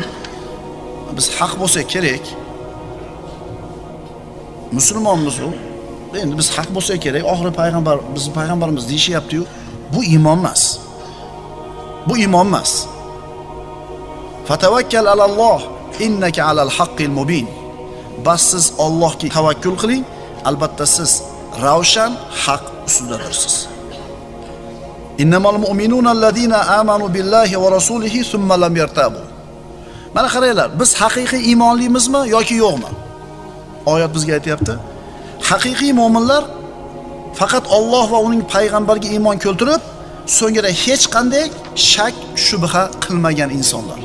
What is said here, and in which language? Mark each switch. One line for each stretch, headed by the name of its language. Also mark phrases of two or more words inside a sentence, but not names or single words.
Uzbek: Biz haq bo'lsa kerak. Musulmonmiz u. Endi biz haq bo'lsa kerak, oxiri payg'ambar, bizning payg'ambarimiz deyishyapti-yu. Bu iymon emas. Bu iymon emas.
Arabic: فتوكل على الله إنك على الحق المبين.
Uzbek: Bas siz Allohga tavakkul qiling, albatta siz ravshan haq ustidadirsiz.
Arabic: إنما المؤمنون الذين آمنوا بالله ورسوله ثم لم يرتابوا.
Uzbek: Mana qaranglar, biz haqiqiy iymonlimizmi yoki yo'qmi? Oyat bizga aytayapti. Haqiqiy mu'minlar faqat Alloh va uning payg'ambariga iymon keltirib, so'ngra hech qanday shak, shubha qilmagan insonlar.